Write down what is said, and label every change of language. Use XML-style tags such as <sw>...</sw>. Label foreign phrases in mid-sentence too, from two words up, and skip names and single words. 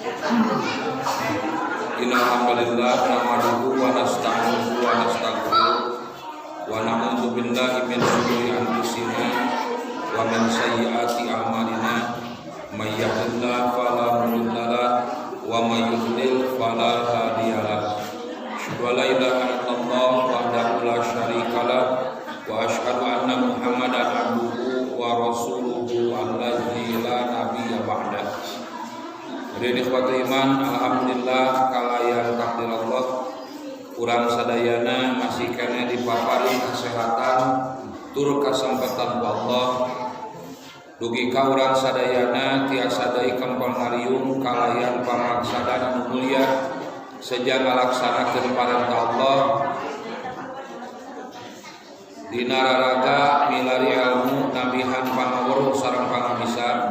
<ar>إن الحمد لله نحمده ونستعينه ونستغفره ونعوذ بالله من شرور أنفسنا ومن سيئات أعمالنا من يهده الله فلا مضل له ومن يضلل فلا هادي له. أشهد أن لا إله إلا الله وحده لا شريك له وأشهد أن محمدا عبده ورسوله الذي لا نبي بعده.</ar> <su>Jadi</su> <ar>إخوة الإيمان,</ar> <su>alhamdulillah kalayan takdir Allah urang sadayana masih kena dipapari kesehatan tur kasempatan ku Allah. Dugi ka urang sadayana tiasa deui kempeng ngariung kalayan pamaksana anu mulia sejak ngalaksanakeun parentah Allah dina raraga milari ilmu nabihan pangawruh sareng pangabisa.</su>